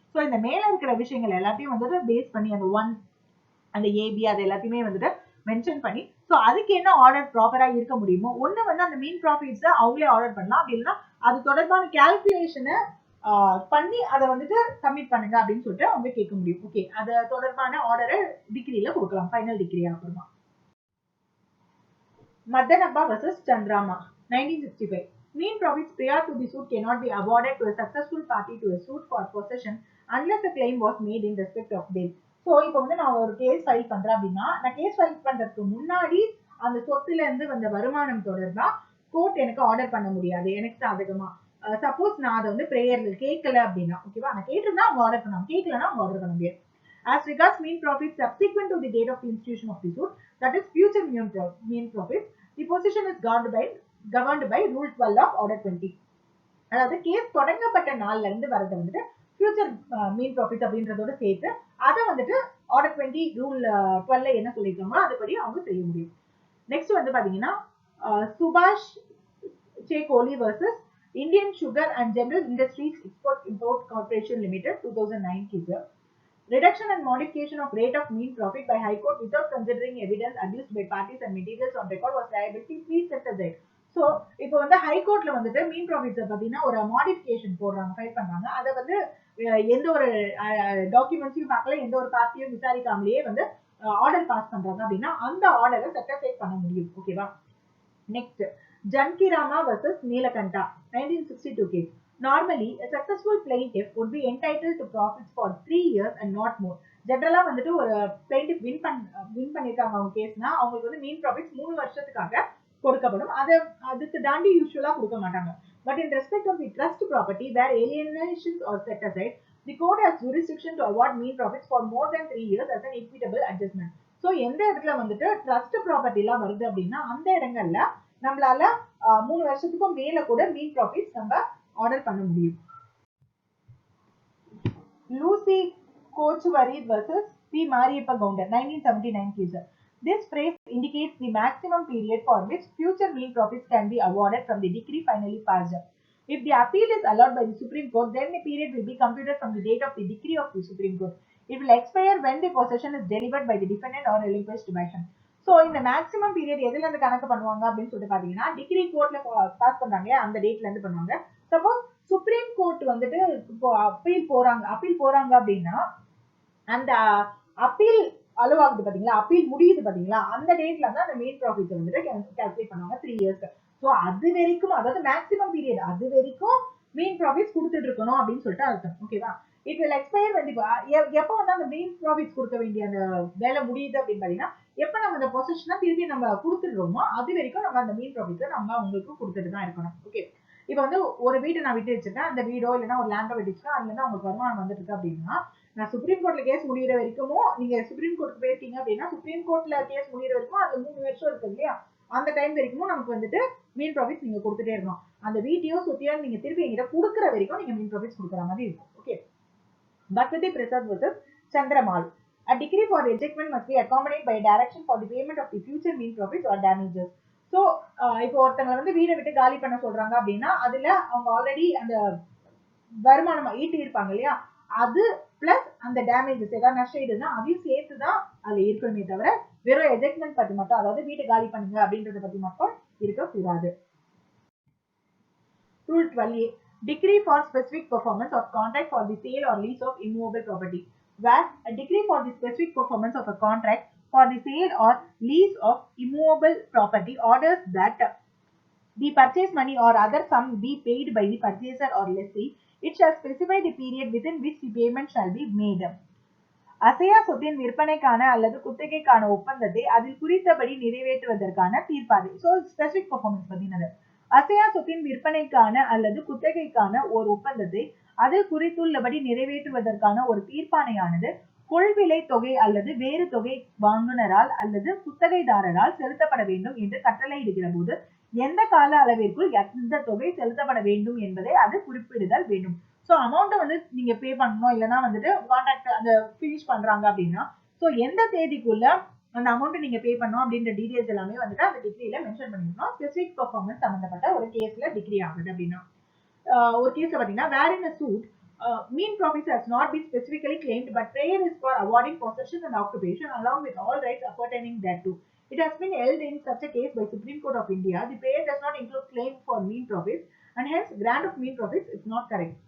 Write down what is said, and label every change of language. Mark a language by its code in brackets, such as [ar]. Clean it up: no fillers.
[ta] So இந்த மேல இருக்கிற விஷயங்கள் எல்லாத்தையும் வந்துட்டு பேஸ் பண்ணி அந்த 1 அந்த ஏபி அது எல்லாத்தையுமே வந்துட்டு மென்ஷன் பண்ணி, சோ அதுக்கு என்ன ஆர்டர் ப்ராப்பரா இருக்க முடியுமோ ஒண்ணு வந்து அந்த மீன் ப்ராஃபிட்ஸ் அவங்களே ஆர்டர் பண்ணலாம், அப்படி இல்லைன்னா அது தொடர்பான கால்குலேஷனை பண்ணி அதை வந்துட்டு சப்மிட் பண்ணுங்க அப்படின்னு சொல்லிட்டு அவங்க கேட்க முடியும். ஓகே, அது தொடர்பான ஆர்டரை டிகிரியில கொடுக்கலாம், ஃபைனல் டிகிரி அப்புறமா. மதனப்பா versus Chandrama 1965. [en] Mean profits prior to the suit cannot be awarded to a successful party to a suit for possession unless a claim was made in respect of them. [ta] So இப்போ வந்து நான் ஒரு case file பண்றேன் அப்படின்னா நான் case file பண்றதுக்கு முன்னாடி அந்த சொத்துல இருந்து வந்த வருமானம் தொடர்பா கோர்ட் எனக்கு ஆர்டர் பண்ண முடியாது எனக்கு சாதகமா. சப்போஸ் நான் அதை வந்து பிரேயர்ல கேட்கல அப்படின்னா, ஓகேவா, நான் கேட்டிருந்தா அவங்க ஆர்டர் பண்ணலாம், கேட்கலன்னா அவங்க ஆர்டர் பண்ண முடியாது. [en] As regards mean profits subsequent to the date of the institution of the suit, that is future mean profits, the position is governed by Rule 12 of Order 20. [ta] அதாவது கேஸ் தொடங்கப்பட்ட நாள்ல இருந்து வரது வந்துட்டு ஃபியூச்சர் மீன் ப்ராஃபிட் அப்படின்றதோட சேர்த்து அதை வந்துட்டு ஆர்டர் 20 ரூல் 12 என்ன சொல்லிருக்காங்களோ அதுபடி அவங்க செய்ய முடியும். நெக்ஸ்ட் வந்து பாத்தீங்கன்னா சுபாஷ் சே கோலி versus Indian sugar and general industries export import corporation limited 2009 case. [en] Reduction and modification of rate of mean profit by High Court without considering evidence adduced by parties and materials on record was liability free set aside. [ta] So இப்போ வந்து ஹைகோர்ட்ல வந்துட்டு மீன் ப்ராஃபிட்ஸை பார்த்தீங்கன்னா ஒரு modification போடுறாங்க, file பண்றாங்க. அதை வந்து எந்த ஒரு டாக்குமெண்ட்ஸையும் பார்க்கல, எந்த ஒரு பார்ட்டியும் விசாரிக்காமலேயே வந்து ஆர்டர் பாஸ் பண்றாங்க அப்படின்னா அந்த ஆர்டரை செட்டிஸ்ஃபை பண்ண முடியும். ஓகேவா? Next ஜன்கிராமா versus Neelakanta 1962 case. [en] Normally, a successful plaintiff would be entitled to profits for 3 years and not more. [ta] ஜெனரலா வந்துட்டு ஒரு plaintiff வின் பண்ணிருக்காங்க அவங்க கேஸ்னா அவங்களுக்கு வந்து மீன் ப்ராஃபிட்ஸ் 3 வருஷத்துக்காக கொடுக்கப்படும். அதுக்கு தாண்டி யூசுவலா கொடுக்க மாட்டாங்க. [en] But in respect of the trust property where alienations are set aside, the court has jurisdiction to award mean profits for more than 3 years as an equitable adjustment. [ta] So எந்த இடத்துல வந்துட்டு ட்ரஸ்ட் ப்ராப்பர்ட்டி எல்லாம் வருது அப்படின்னா அந்த இடங்கள்ல நம்மளால 3 வருஷத்துக்கும் மேல கூட மீன் ப்ராஃபிட்ஸ் நம்ம ஆர்டர் பண்ண முடியும். Lucy கோச்சுவரி versus B Mariappa counter 1979 case. [en] This phrase indicates the maximum period for which future mean profits can be awarded from the decree finally passed. If the appeal is allowed by the Supreme Court, then the period will be computed from the date of the decree of the Supreme Court. It will expire when the possession is delivered by the defendant or relinquished by him. [ta] So இந்த maximum period எதுல இருந்து கணக்கு பண்ணுவாங்க அப்படின்னு சொல்லிட்டு பாத்தீங்கன்னா degree கோர்ட்ல pass பண்றாங்க அந்த டேட்ல இருந்து பண்ணுவாங்க. சப்போஸ் சுப்ரீம் கோர்ட் வந்துட்டு இப்போ அப்பீல் போறாங்க அப்படின்னா அந்த அப்பீல் அலோவாகுது பாத்தீங்களா, அப்பீல் முடியுது பாத்தீங்களா, அந்த டேட்ல தான் அந்த மீன் ப்ராஃபிட் வந்துட்டு கால்குலேட் பண்ணுவாங்க 3 இயர்ஸ். ஸோ அது வரைக்கும், அதாவது மேக்ஸிமம் பீரியட் அது வரைக்கும் மீன் ப்ராஃபிட்ஸ் கொடுத்துட்டு இருக்கணும் அப்படின்னு சொல்லிட்டு அர்த்தம். ஓகேவா? [en] it will expire [ta] எப்போ வந்து அந்த மீன் ப்ராஃபிட்ஸ் கொடுக்க வேண்டிய அந்த வேலை முடியுது அப்படின்னு பாத்தீங்கன்னா எப்ப நம்ம அந்த பொசிஷனா திருப்பி நம்ம கொடுத்துடுறோமோ அது வரைக்கும் நம்ம அந்த மீன் ப்ராஃபிட்ஸை நம்ம உங்களுக்கு கொடுத்துட்டு தான் இருக்கணும். ஓகே, இப்போ வந்து ஒரு வீட்டை நான் விட்டு வச்சிருக்கேன், அந்த வீடோ இல்லைன்னா ஒரு லேண்டோ விட்டுச்சுன்னா அதுல இருந்து அவங்களுக்கு வருமானம் வந்துட்டு இருக்கு அப்படின்னா நான் சுப்ரீம் கோர்ட்ல கேஸ் முடிகிற வரைக்கும் நீங்க சுப்ரீம் கோர்ட்டுக்கு போயிருக்கீங்க அப்படின்னா சுப்ரீம் கோர்ட்ல கேஸ் முடிகிற வரைக்கும் அது 3 வருஷம் இருக்கு இல்லையா, அந்த டைம் வரைக்கும் நமக்கு வந்துட்டு மீன் ப்ராஃபிட்ஸ் நீங்க கொடுத்துட்டே இருக்கணும். அந்த வீட்டையோ சுத்தியோ நீங்க திருப்பி எங்கிட்ட கொடுக்குற வரைக்கும் நீங்க மீன் ப்ராஃபிட்ஸ் கொடுக்குற மாதிரி இருக்கும். [en] Okay, Bhakti Prasad versus Chandramal. A decree for rejectment must be accompanied by a direction for the payment of the future mean profits or damages. [ta] So, இப்போ ஒருத்தங்களை வந்து வீடை விட்டு காலி பண்ண சொல்றாங்க அப்படின்னா அதுல அவங்க ஆல்ரெடி அந்த வருமானம் ஈட்டி இருப்பாங்க இல்லையா, அது பிளஸ் அந்த டேமேஜஸ் ஏதாவது நஷ்டம் இதுன்னா அதையும் சேர்த்துதான் அதுல இருக்கணுமே தவிர வெறும் எஜெக்ட்மெண்ட் பத்தி மட்டும், அதாவது வீட்டை காலி பண்ணுங்க அப்படின்றத பத்தி மட்டும் இருக்கக்கூடாது. [en] Rule 12A. Decree for specific performance of contract for the sale or lease of immovable property. Where a decree for the specific performance of a contract for the sale or lease of immovable property orders that the purchase money or other sum be paid by the purchaser or lessee. It shall specify the period within which the payment shall be made. [ta] அசையா சொத்தின் விற்பனைக்கான அல்லது குத்தகைக்கான ஒப்பந்தத்தை அதில் குறித்தபடி நிறைவேற்றுவதற்கான தீர்ப்பாணை. So specific performance பத்தினது. அசையா சொத்தின் விற்பனைக்கான அல்லது குத்தகைக்கான ஒரு ஒப்பந்தத்தை அதில் குறித்துள்ளபடி நிறைவேற்றுவதற்கான ஒரு தீர்ப்பாணையானது கொள்விலை தொகை அல்லது வேறு தொகை வாங்குனரால் அல்லது குத்தகைதாரரால் செலுத்தப்பட வேண்டும் என்று கட்டளையிடுகிற போது எந்த கால அளவிற்குள் எந்த தொகை செலுத்தப்பட வேண்டும் என்பதை அது குறிப்பிடுதல் வேண்டும். ஸோ அமௌண்ட்டை வந்து நீங்க பே பண்ணணும், இல்லைன்னா வந்துட்டு கான்ட்ராக்ட் அந்த ஃபினிஷ் பண்றாங்க அப்படின்னா ஸோ எந்த தேதிக்குள்ள அந்த அமௌண்ட் நீங்க பே பண்ணணும் அப்படின்ற டீடைல்ஸ் எல்லாமே வந்துட்டு அந்த டிகிரியில மென்ஷன் பண்ணிருக்கணும். ஸ்பெசிபிக் பர்ஃபார்மன்ஸ் சம்பந்தப்பட்ட ஒரு கேஸ்ல டிகிரி ஆகுது அப்படின்னா ஒரு கேஸ்ல பாத்தீங்கன்னா [en] Where in a suit mean profits has not been specifically claimed but prayer is for awarding possession and occupation along with all rights appertaining thereto. It has been held in such a case by Supreme Court of India. The prayer does not include claim for mean profits and hence grant of mean profits is not correct.